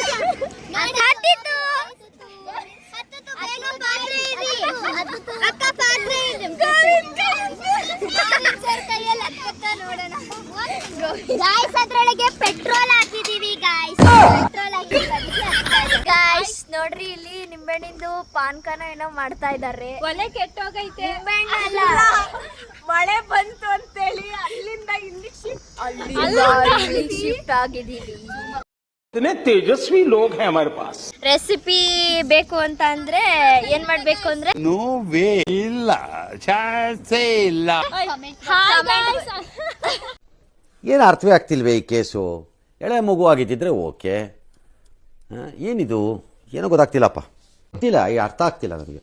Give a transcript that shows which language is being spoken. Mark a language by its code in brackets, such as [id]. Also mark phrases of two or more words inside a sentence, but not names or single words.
[kn] ಅದ್ರೊಳಗೆ ಪೆಟ್ರೋಲ್ ಹಾಕಿದೀವಿ ಗಾಯ್ಸ್. ಗಾಯ್ಸ್ ನೋಡ್ರಿ, ಇಲ್ಲಿ ನಿಂಬೆಹಣ್ಣಿಂದು ಪಾನ್ಕನ ಏನೋ ಮಾಡ್ತಾ ಇದಾರೆ. ಒಲೆ ಕೆಟ್ಟೋಗೈತೆ, ನಿಂಬೆಹಣ್ಣು ಅಲ್ಲ, ಮಳೆ ಬಂತು ಅಂತೇಳಿ ಅಲ್ಲಿಂದ ಇಲ್ಲಿ ಶಿಫ್ಟ್ ಆಗಿದೀವಿ. [hi] इतने तेजस्वी लोग हैं हमारे पास. [kn] ರೆಸಿಪಿ ಬೇಕು ಅಂತ ಅಂದ್ರೆ ಏನ್ ಮಾಡ್ಬೇಕು ಅಂದ್ರೆ, [en] no way [kn] ಇಲ್ಲ ಚಾನ್ಸೇ ಇಲ್ಲ. ಏನು ಅರ್ಥವೇ ಆಗ್ತಿಲ್ವೇ ಈ ಕೇಸು? ಎಳೆ ಮಗು ಆಗಿದ್ದಿದ್ರೆ ಓಕೆ, ಏನಿದು ಏನೋ ಗೊತ್ತಾಗ್ತಿಲ್ಲಪ್ಪ, ಗೊತ್ತಿಲ್ಲ, ಈ ಅರ್ಥ ಆಗ್ತಿಲ್ಲ ನನಗೆ.